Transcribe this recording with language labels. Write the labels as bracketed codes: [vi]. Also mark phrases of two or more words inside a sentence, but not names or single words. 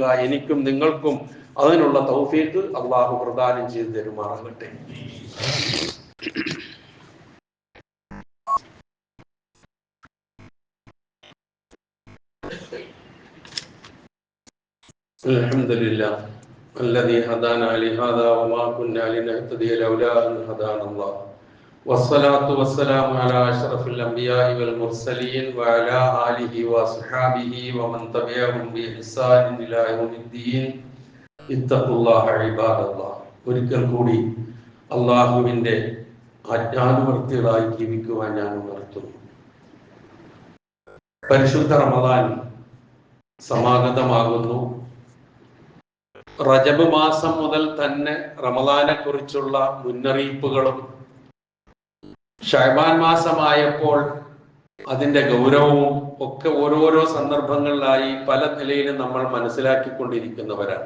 [ml] എനിക്കും നിങ്ങൾക്കും അതിനുള്ള തൗഫീഖ് അള്ളാഹു പ്രദാനം ചെയ്തു തരുമാറാകട്ടെ. [ar] അൽഹംദുലില്ലാഹ് الذي هدانا لهذا وما كنا لنهتدي لولا أن هدانا الله والصلاة والسلام على أشرف الأنبياء والمرسلين وعلى آله وصحبه ومن تبعهم بإحسان إلى يوم الدين اتقوا الله عباد الله. [ml] ഒരിക്കൽ കൂടി അള്ളാഹുവിന്റെ ആജ്ഞാനുവർത്തികളായി ജീവിക്കുവാൻ ഞാൻ ഉണർത്തുന്നു. പരിശുദ്ധ റമദാൻ സമാഗതമാകുന്നു. റജബ് മാസം മുതൽ തന്നെ റമദാനെ കുറിച്ചുള്ള മുന്നറിയിപ്പുകളും ഷഅബാൻ മാസമായപ്പോൾ അതിൻ്റെ ഗൗരവവും ഒക്കെ ഓരോരോ സന്ദർഭങ്ങളിലായി പല നിലയിലും നമ്മൾ മനസ്സിലാക്കിക്കൊണ്ടിരിക്കുന്നവരാണ്.